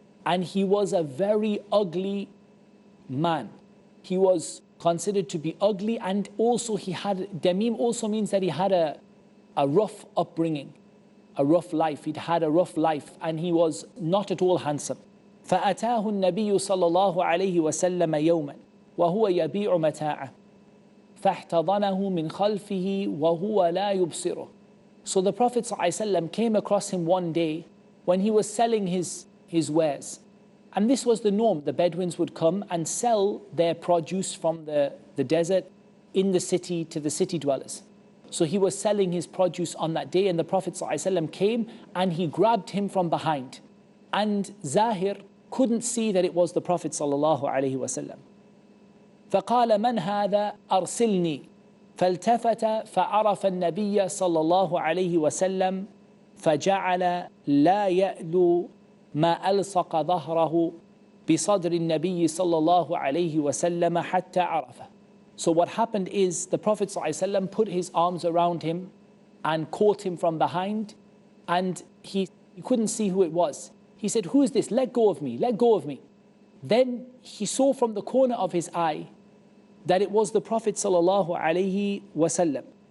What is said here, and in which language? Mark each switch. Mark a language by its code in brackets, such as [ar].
[en] And he was a very ugly man. He was considered to be ugly, and also he had, Damim also means that he had a rough upbringing, a rough life. He'd had a rough life and he was not at all handsome. [ar] فأتاه النبي صلى الله عليه وسلم يوما وهو يبيع متاعه فاحتضنه من خلفه وهو لا يبصره. [en] So the Prophet ﷺ came across him one day when he was selling his wares. And this was the norm. The Bedouins would come and sell their produce from the desert in the city to the city dwellers. So he was selling his produce on that day, and the Prophet ﷺ came and he grabbed him from behind. And Zahir couldn't see that it was the Prophet ﷺ. [ar] فقال من هذا أرسلني فالتفت فعرف النبي صلى الله عليه وسلم فجعل لا يألو ما ألصق ظهره بصدر النبي صلى الله عليه وسلم حتى عرفه. [en] So what happened is the Prophet ﷺ put his arms around him and caught him from behind, and he couldn't see who it was. He said, who is this? Let go of me, let go of me. Then he saw from the corner of his eye that it was the Prophet ﷺ.